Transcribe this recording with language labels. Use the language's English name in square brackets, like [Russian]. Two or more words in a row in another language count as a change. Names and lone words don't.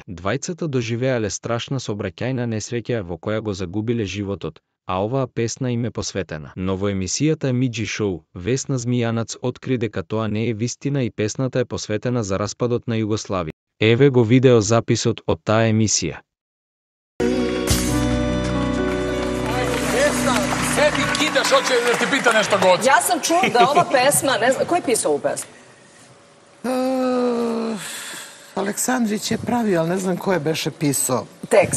[Macedonian] Двајцата доживеале страшна сообраќајна несреќа во која го загубиле животот, а оваа песна им е посветена. Но во емисијата Миџи Шоу, Весна Змијанац откри дека тоа не е вистина и песната е посветена за распадот на Југославија. Еве го видео записот од таа емисија. [Serbian] Sedi, kidaš, hoće da ti pita nešto god. Ja sam čula da ova pesma, ne znam, ko je pisao ovu pesmu? Aleksandrić je pravio, ali ne znam ko je beše pisao. Tekst.